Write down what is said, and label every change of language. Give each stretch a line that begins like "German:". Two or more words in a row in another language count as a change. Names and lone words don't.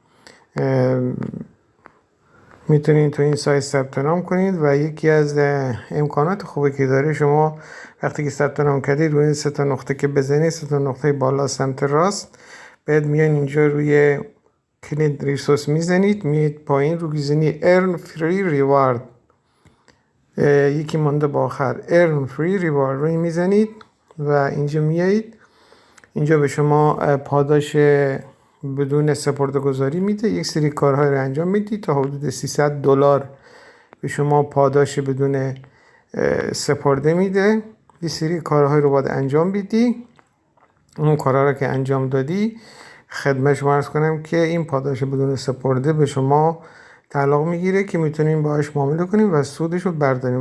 Persian: میتونید تو این سایت ثبت نام کنید و یکی از امکانات خوبی که داره، شما وقتی که ثبت نام کردید روی این سه تا نقطه که بزنید، سه تا نقطه بالا سمت راست، بعد میان اینجا روی کلید ریسورس میزنید، میید پایین رو میزنید
English: earn free reward،
Persian: یکی مانده با آخر
English: earn free reward
Persian: روی میزنید و اینجا میایید، اینجا به شما پاداش بدون سپرده‌گذاری میده. یک سری کارهای رو انجام میدید تا حدود $300 به شما پاداش بدون سپرده میده. یک سری کارهای رو باید انجام بدی، اون کارها رو که انجام دادی خدمت شما عرض کنم که این پاداش بدون سپرده به شما تعلق میگیره که میتونیم باهاش معامله کنیم و سودش رو برداریم.